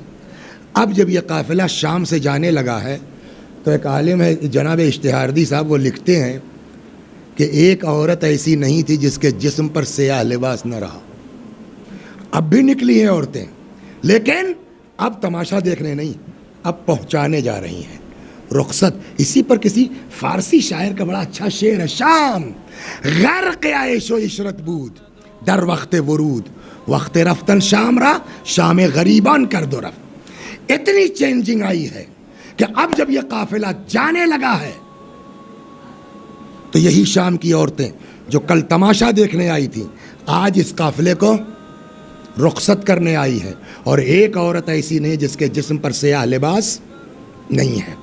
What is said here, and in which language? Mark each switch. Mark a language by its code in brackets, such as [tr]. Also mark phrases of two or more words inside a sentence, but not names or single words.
[ur] اب جب یہ قافلہ شام سے جانے لگا ہے تو ایک عالم ہے جناب اشتہاردی صاحب، وہ لکھتے ہیں کہ ایک عورت ایسی نہیں تھی جس کے جسم پر سیاہ لباس نہ رہا. اب بھی نکلی ہیں عورتیں، لیکن اب تماشا دیکھنے نہیں، اب پہنچانے جا رہی ہیں رخصت. اسی پر کسی فارسی شاعر کا بڑا اچھا شعر ہے: [fa] شام غرق عیش و عشرت بود در وقت ورود، وقت رفتن شام را شام غریبان کر دو رفت. [ur] اتنی چینجنگ آئی ہے کہ اب جب یہ قافلہ جانے لگا ہے تو یہی شام کی عورتیں جو کل تماشا دیکھنے آئی تھیں آج اس قافلے کو رخصت کرنے آئی ہے. اور ایک عورت ایسی نہیں جس کے جسم پر سیاہ لباس نہیں ہے.